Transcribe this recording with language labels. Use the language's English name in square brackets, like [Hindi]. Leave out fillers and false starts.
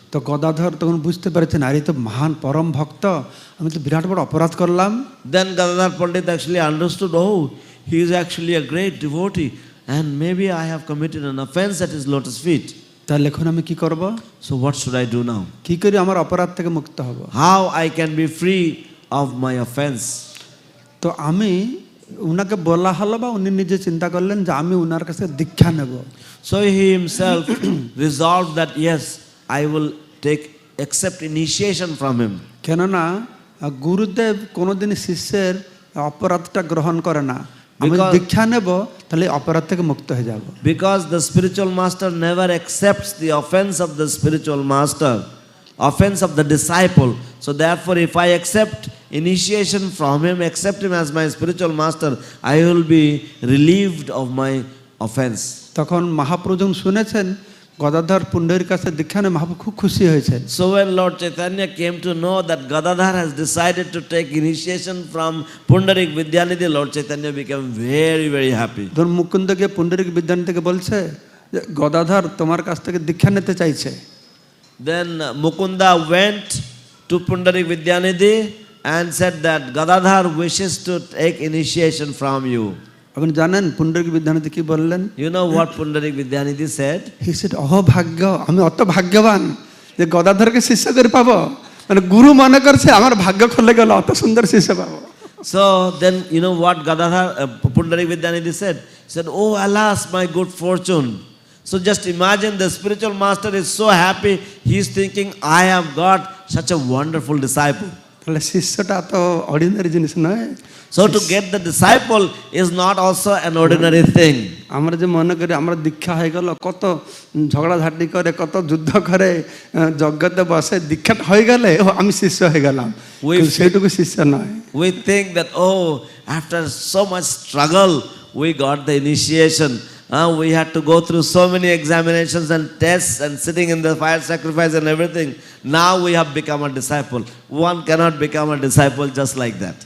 [Bangla] তো গদাধর তখন বুঝতে পেরেছেন, আরে তো মহান পরম ভক্ত, আমি তো বিরাট বড় অপরাধ করলাম। [English] Then Gadadhar Pandit actually understood, oh, he is actually a great devotee, and maybe I have committed an offense at his lotus feet. [Bangla] তাহলে এখন আমি কি করব? [English] So what should I do now? [Bangla] কি করে আমার অপরাধ থেকে মুক্ত হব? [English] How I can be free of my offense? তো [Bangla] তো আমি উনাকে বলা হলো বা উনি নিজে চিন্তা করলেন যে আমি উনার কাছে দীক্ষা নেব। [English] So he himself resolved that yes, I will accept initiation from him. [Bangla] কেননা গুরুদেব কোনোদিন শিষ্যের অপরাধটা গ্রহণ করে না। আমি দীক্ষা নেব তাহলে অপরাধ থেকে মুক্ত হয়ে যাব। [English] Because the spiritual master never accepts the offense of the spiritual master, offense of the disciple. So therefore, if I accept initiation from him, accept him as my spiritual master, I will be relieved of my offense. [Bangla] তখন মহাপ্রভু যখন শুনেছেন গদাধর পুণ্ডরীর কাছে দীক্ষা নিয়ে মহাপ্রভু খুব খুশি হয়েছেন। [English] So when Lord Chaitanya came to know that Gadadhar has decided to take initiation from Pundarik Vidyanidhi, Lord Chaitanya became very, very happy. [Bangla] ধরুন মুকুন্দকে পুণ্ডরিক বিদ্যানিধিকে বলছে যে গদাধর তোমার কাছ থেকে দীক্ষা নিতে চাইছে। [English] Then Mukunda went to Pundarik Vidyanidhi and said that Gadadhar wishes to take initiation from you. [Bangla] আপনি জানেন পুণ্ডরিক বিদ্যানিধি কি বললেন? [English] You know what Pundarik Vidyanidhi said? He said, "Oh [Bangla] ভাগ্য, আমি অত ভাগ্যবান যে গদাধরকে শিষ্য করে পাবো। মানে গুরু মনে করছে আমার ভাগ্য খুলে গেল, অত সুন্দর শিষ্য পাবো। [English] So then you know what Gadadhar Pundarik Vidyanidhi said? He said, "Oh alas, my good fortune." So just imagine the spiritual master is so happy. He is thinking, I have got such a wonderful disciple. [Bangla] তাহলে শিষ্যটা তো ordinary জিনিস নয়। [English] So to get the disciple is not also an ordinary thing. [Bangla] আমরা যে মনে করি আমরা দীক্ষা হয়ে গেল, কত ঝগড়াঝাটি করে, কত যুদ্ধ করে, যজ্ঞতে বসে দীক্ষাটা হয়ে গেলে আমি শিষ্য হয়ে গেলাম, সেইটুকু শিষ্য নয়। [English] We think that after so much struggle we got the initiation. We had to go through so many examinations and tests and sitting in the fire sacrifice and everything. Now we have become a disciple. One cannot become a disciple just like that.